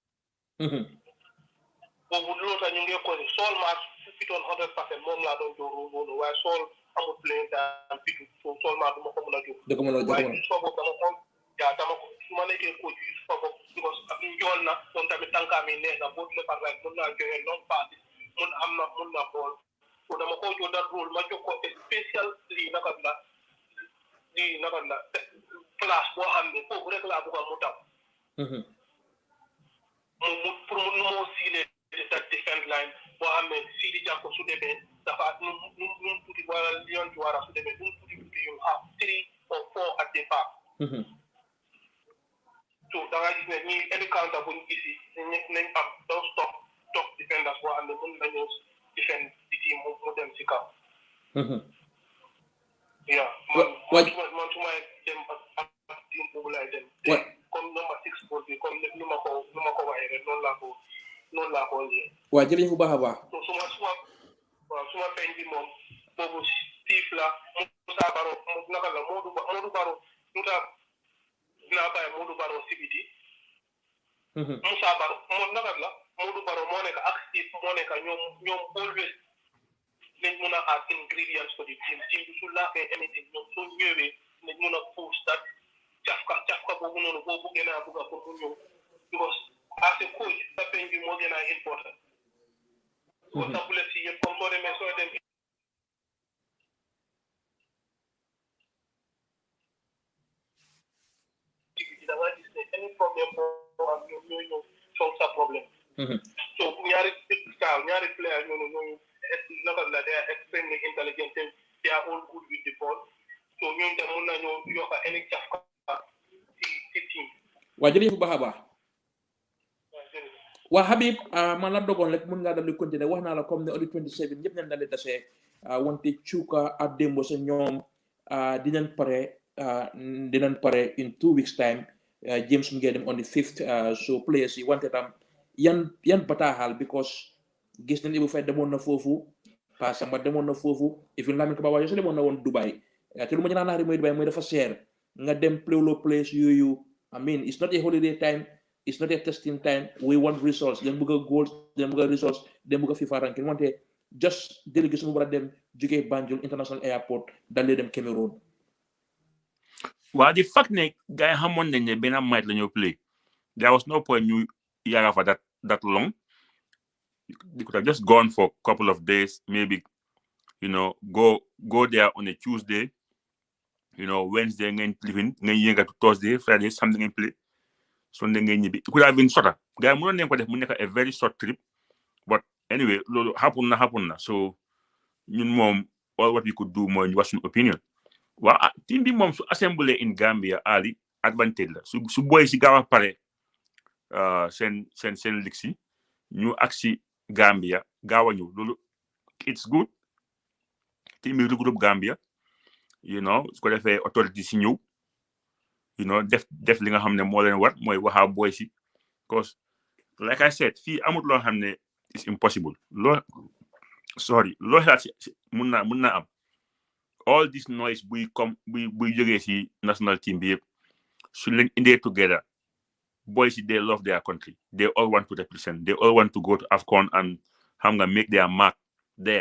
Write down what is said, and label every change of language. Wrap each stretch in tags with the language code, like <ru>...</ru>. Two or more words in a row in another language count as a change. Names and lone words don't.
<wo>boobu loolu tax ñu ngi ko ni Sol match fitoon 100% moom laa doon jox noonu waaye Sol amul plein daan fitu so Sol match du ma ko mën a jox waaye Yusufa boobu dama ko su ma nekkee coach Yusufa boobu because njool na moom tamit tànkaam yi neex na boo dule par like mun naa joxe</wo> <en>long pass</en> <wo>mun na bool so dama ko jox</wo> <en>that role</en> <wo>ma jox ko spécial lii naka la place boo xam ne foofu rek laa bëgg a mu taw mu pour mu moo siile</wo> <en>that defense line</en> <wo>boo xam ne Sidi Jàkko su demee dafa nu tuuti wala Lion Juara su demee nu tuuti</wo> <en>you have 3 or 4 at the back</en> <wo>so da nga gis ne ñii</wo> <en>any counter</en> <wo>buñ gisi nañ am</wo> <en>those top defenders</en> <wo>boo xam ne mën nañu defend di team mu dem si kaw yeah man su may dem ak team boobu lay dem comme number 6 ball bi comme nu ma ko waxee rek noonu laa ko liyee waaw jërëjëf bu baax a baax so suma peñ bi moom boobu Steve la Moussa Baro naka la Modou Baro lu tax dinaa bàyyi Modou Baro sibiti Moussa Baro moom naka la Modou Baro moo nekk ak Steve moo nekk ñoom always nañ mun a</wo> <en>add ingredients for the team</en> <wo>bi su laakee anything ñoom soo ñëwee nañ mun a</wo> <en>push that</en> <wo>cafka boobu noonu boo buggee naa bugga pour mu ñëw because</wo> <en>as a coach</en> <wo>sa peñ bi moo gën a important because sa bulet si yëpp comme soo dem da nga gis ne any problème boo am ñoom ñooy ñëw solve sa problème so ñaari player ñooñu naka la</wo> <en>they are extremely intelligent they are all good with the ball</en> <wo>so ñooñu tam mun nañoo yokk any cafka ci team waa jërëjëf bu baax a baax waa Habib man la dogoon rek mun ngaa dal di continuer wax naa la comme ne audi 27 ñëpp nañ dal di tasee wante Chuka ak Dembo sa ñoom dinañ pare</wo> <en>in 2 weeks time</en> <wo>James mu ngi dem</wo> <en>on the 5th</en> <wo>so players yi wante tam yan bataaxal because gis nañ Ibu Fay demoon na foofu Pa Samba demoon na foofu even Lamin Kaba waaye sa demoon na woon Dubai te lu ma ñaan naari mooy Dubai mooy dafa seer nga dem play place yooyu</wo> <en>I mean it's not a holiday time it's not a testing time we want results</en> <wo>dañ bëgg a goals dañ bëgg a results dañ bëgg a FIFA ranking wante just délégation bu war a dem jógee Banjul International Airport dalee dem Cameroon waa di</wo> <en>fact</en> <wo>ne gars yi xamoon nañ ne benn match la ñoo</wo> <en>play there was no point</en> <wo>ñu yaga</wo> <en>for that long they could have just gone for a couple of days maybe go there on a Tuesday Wednesday</en> <wo>ngeen living ngeen yënga</wo> <en>to Thursday Friday something</en> <wo>ngeen play Sunday ngeen ñibbi</wo> <en>it could have been shorter</en> <wo>gars yi mënoon nañ ko def mu nekk</wo> <en>a very short trip but anyway</en> <wo>loolu happen na so ñun moom</wo> <en>all what we could do</en> <wo>mooy ñu wax suñu opinion waaw team bi moom su assemblé in Gambia ali advantage la su boy si gaaw a pare seen ligue si ñu ak si Gambia gaaw a ñëw loolu</wo> <en>it's good</en> <wo>team bi regroupe Gambia su ko defee autorité si</wo> <en>ñëw you know,</en> <wo>def li nga xam ne moo leen war mooy waxaa boy si</wo> <en>because like I said</en> <wo>fii amut loo xam ne</wo> <en>is impossible</en> <wo>loo xalaat si mun naa am</wo> <en>all this noise</en> <wo>buy jógee si</wo> <en>national team</en> <wo>bi yëpp su leen indee</wo> <en>together boys they love their country, they all want to represent, they all want to go to AFCON and make their mark there.</en>